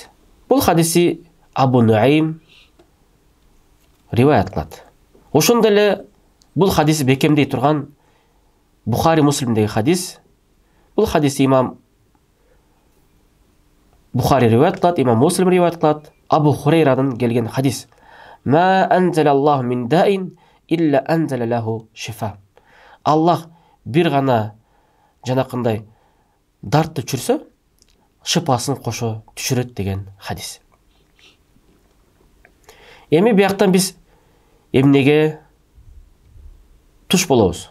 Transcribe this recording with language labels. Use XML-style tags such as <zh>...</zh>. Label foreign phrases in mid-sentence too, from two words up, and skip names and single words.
<ky>Бул хадиси Абу Нуайм риваят кылат. Ошондой эле бул хадисти бекемдей турган Бухари Муслимдеги хадис. Бул хадисти имам Бухари риваят кылат, имам Муслим риваят кылат. Абу Хурейрадан келген хадис.</ky> <ar>ما أنزل الله من داء إلا أنزل له شفاء.</ar> <ky>Аллах бир гана жанакындай дартты чүрсө, шыпасын кошо түшүрөт деген хадис. Эми бияктан биз эмнеге туш болобуз?</ky>